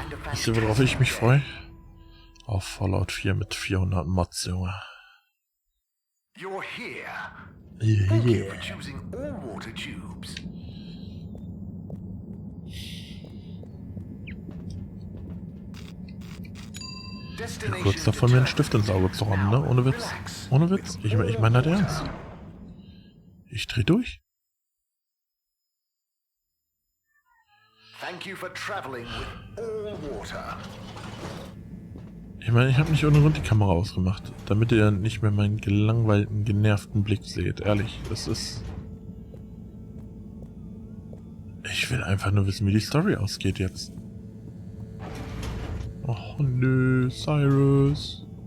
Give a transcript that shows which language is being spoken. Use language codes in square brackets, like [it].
[de] Wisst ihr, worauf ich mich freue? Auf Fallout 4 mit 400 Mods, Junge. [en] You're here. Yeah. Thank you for choosing all water tubes. [de] Kurz davor, mir einen Stift ins Auge zu rammen, ne? Ohne Witz. Ohne Witz. Ich meine das ernst. Ich dreh durch. [en] Thank you for traveling with all water. [de] Ich meine, ich habe nicht ohne Grund die Kamera ausgemacht, damit ihr nicht mehr meinen gelangweilten, genervten Blick seht. Ehrlich, das ist... Ich will einfach nur wissen, wie die Story ausgeht jetzt. Oh nö, Cyrus.